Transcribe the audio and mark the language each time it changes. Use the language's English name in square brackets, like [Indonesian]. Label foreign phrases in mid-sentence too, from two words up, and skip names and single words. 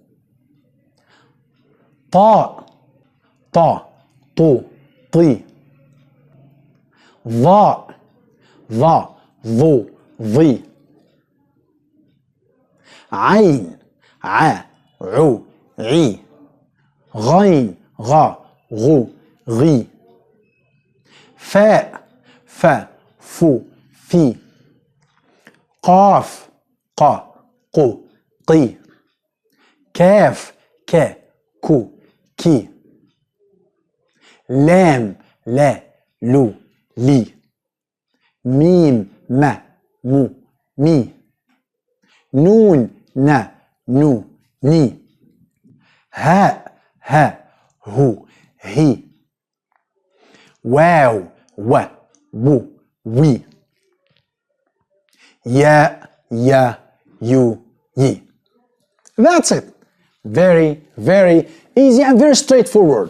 [Arabic] تاء، تَ، تُ، تِ. ثاء، ثَ، ثُ، ثِ. عين، عَ، عُ، عِ. Ghain, غَ، غُ، غِ. فاء، فَ، فُ، فِ. قاف، قَ، قُ، قِ. كاف، كَ، كُ، كِ. لام، لَ، لُ، لِ. ميم، مَ، مُ، مِ. نون، نَ، نُ، نِ. هاء، هَ، هُ, hi. واو، وَ، وُ، وِ. ياء، يَ, يُ، يِ. [English] That's it. Very, very easy and very straightforward.